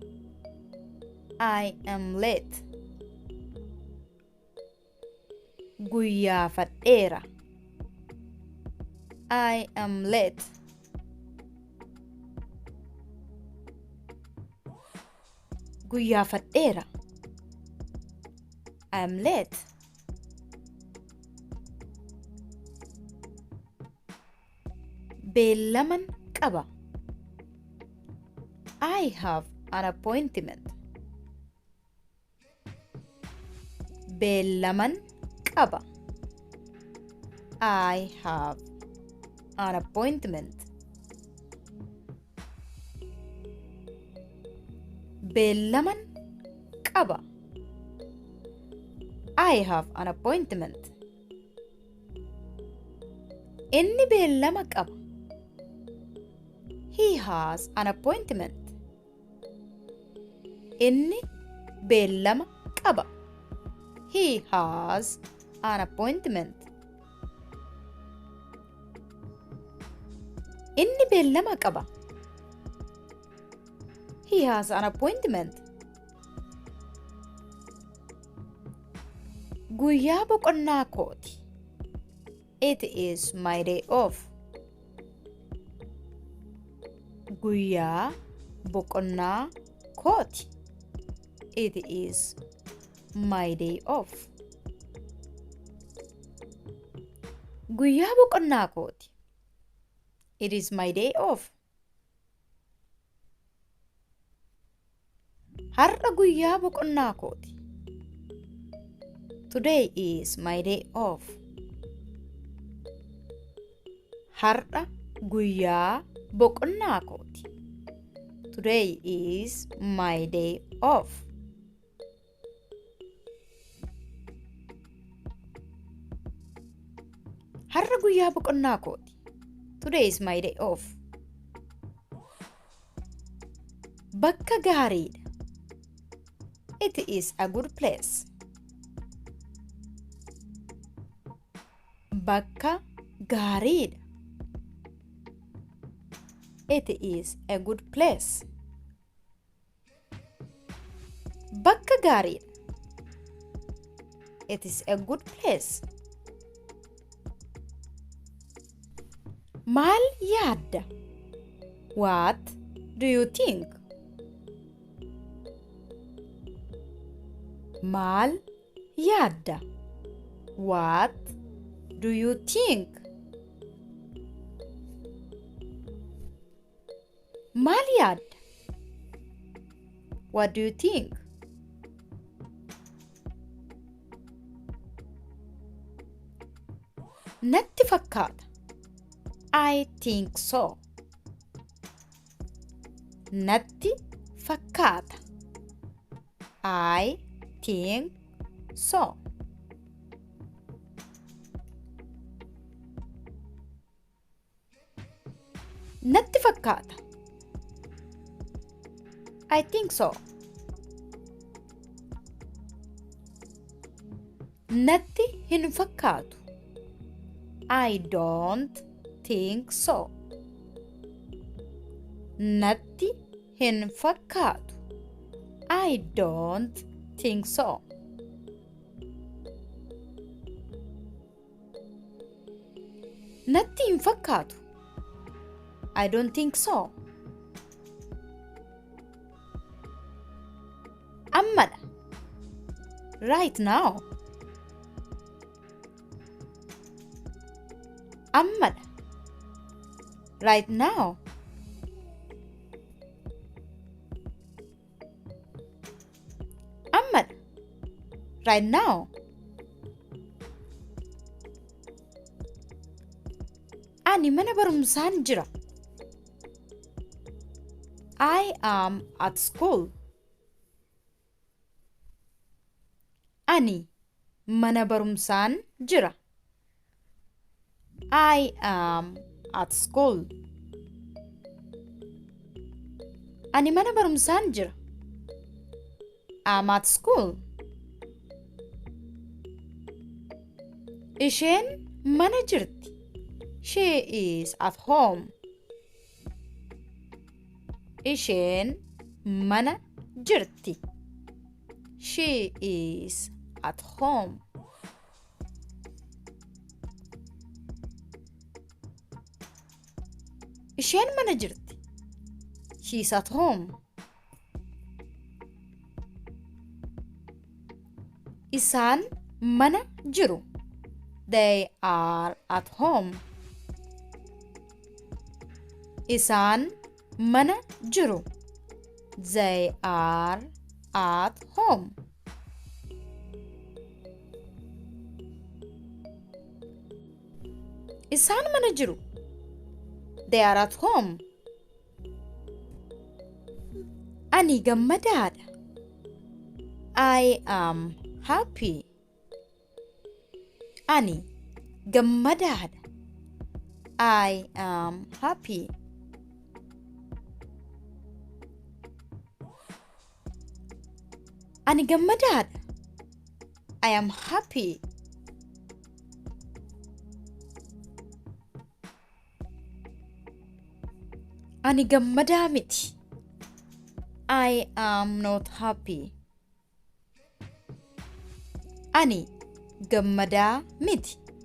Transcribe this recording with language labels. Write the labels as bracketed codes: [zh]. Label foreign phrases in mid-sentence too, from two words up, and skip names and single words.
[en] I am late. Guyyaafadheera. I am late. Guyyaafadheera. I am late. [om] Beellaman qaba. [en] I have an appointment. [om] Beellaman qaba. [en] I have an appointment. [om] Beellaman qaba. [en] I have an appointment. [om] Inni beellama qaba. [en] He has an appointment. [om] Inni beellama qaba. [en] He has an appointment. [om] Inni beellama qaba. [en] He has an appointment. [om] Guyyaa boqonnaa kooti. [en] It is my day off. [om] Guyyaa boqonnaa kooti. [en] It is my day off. [om] Guyyaa boqonnaa kooti. [en] It is my day off. [om] Har'a guyyaa boqonnaa kooti. [en] Today is my day off. [om] Har'a guyyaa boqonnaa kooti. [en] Today is my day off. [om] Har'a guyyaa boqonnaa kooti. [en] Today is my day off. [om] Bakka gaariidha. [en] It is a good place. [om] Bakka gaariidha. [en] It is a good place. [om] Bakka gaariidha. [en] It is a good place. [om] Maal yaadda? [en] What do you think? [om] Maal yaadda? [en] What do you think? [om] Maal yaadda? [en] What do you think? [om] Natti fakkaata. [en] I think so. [om] Natti fakkaata. [en] I think so. [om] Natti fakkaata. [en] I think so. [om] Natti hin fakkaatu. [en] I don't think so. [om] Natti hin fakkaatu. [en] I don't think so. [om] Natti hin fakkaatu. [en] I don't think so. Ammadha. Right now. Ammadha. Right now. Ammadha. Right now. [om] Ani mana barumsaan jira. [en] I am at school. [om] Ani mana barumsaan jira. [en] I am at school. [om] Ani mana barumsaan jira. [en] I'm at school. [om] Isheen mana jirti. [en] She is at home. [om] Isheen mana jirti. [en] She is at home. [om] Isheen mana jirti. [en] She is at home. [om] Isaan mana jiru. [en] They are at home. [om] Isaan mana jiru. [en] They are at home. [om] Isaan mana jiru. [en] They are at home. [om] Ani gammadaadha. [en] I am happy. [om] Ani gammadaadha. [en] I am happy. [om] Ani gammadaadha. [en] I am happy. [om] Ani gammadaa miti. [en] I am not happy. [om] Ani gammadaa miti.